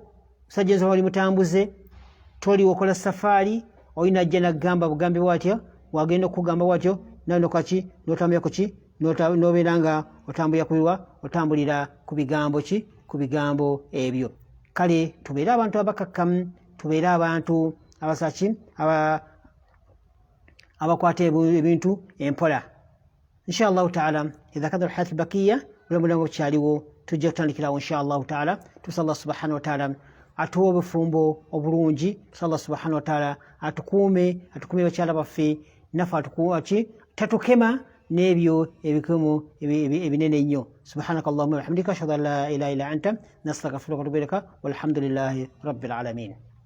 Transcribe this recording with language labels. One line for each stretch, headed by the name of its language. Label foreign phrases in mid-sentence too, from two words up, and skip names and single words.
Ganda: Musajja nsoba oli mutambuze, toli okola safaari, olina ajja nagamba bugambe bwatyo, wagenda okugamba bwatyo, nawe nokaki n'otambulira ku ki, n'obeera nga otambulira ku bigambo ki? Ku bigambo ebyo. Kale tubeere abantu abakakkamu, tubeere abantu abasaki abakwata ebintu empola.
Arabic: إن شاء الله تعالى إذا كذا الحياة الباقية,
Ganda: bulamulango bukyaliwo, tujja kutandikirawo
Arabic: إن شاء الله تعالى.
Ganda: Tusaba
Arabic: الله سبحانه وتعالى
Ganda: atuwe obufumbo obulungi, tusaba
Arabic: الله سبحانه وتعالى
Ganda: atukuume bakyala baffe, naffe atukuume tatukema n'ebyo ebikumu ebinene nnyo.
Arabic: سبحانك اللهم وبحمدك أشهد أن لا إله إلا أنت أستغفرك وأتوب إليك والحمد لله رب العالمين.